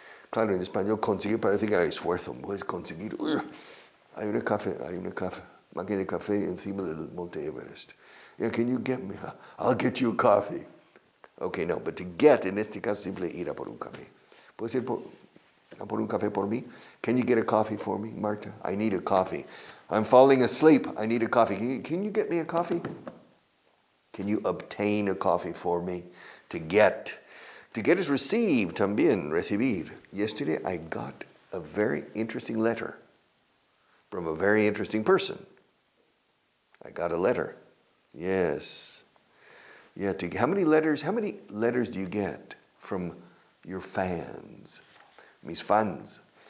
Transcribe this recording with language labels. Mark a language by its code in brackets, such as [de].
[es] Claro, en español conseguir parece que hay esfuerzo. ¿Me puedes conseguir? Hay una máquina de café encima del Monte Everest. [en] Yeah, can you get me? I'll get you a coffee. Okay, no, but to get, [es] en este caso, simple ir a por un café. ¿Puedes ir a por un café por mí? [en] Can you get a coffee for me, Marta? I need a coffee. I'm falling asleep. I need a coffee. Can you get me a coffee? Can you obtain a coffee for me? To get. To get is receive, también, recibir. Yesterday I got a very interesting letter from a very interesting person. I got a letter. Yes. Yeah, how many letters do you get from your fans? [es] Mis fans.